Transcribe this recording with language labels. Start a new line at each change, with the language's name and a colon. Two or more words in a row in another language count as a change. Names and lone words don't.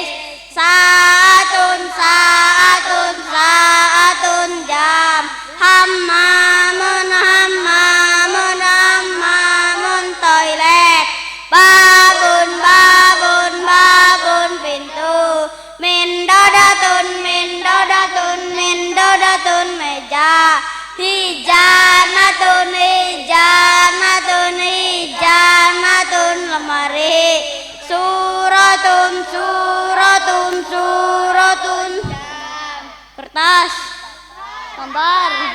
Arabic: ساعةٌ ساعةٌ ساعةٌ, jam. حمامٌ حمامٌ حمامٌ,
Indonesian: toilet.
Arabic: بابٌ بابٌ بابٌ, pintu. منضدةٌ منضدةٌ منضدةٌ, meja. خزانةٌ خزانةٌ خزانةٌ, lemari. صورةٌ صورةٌ صورةٌ,
Indonesian: kertas, gambar.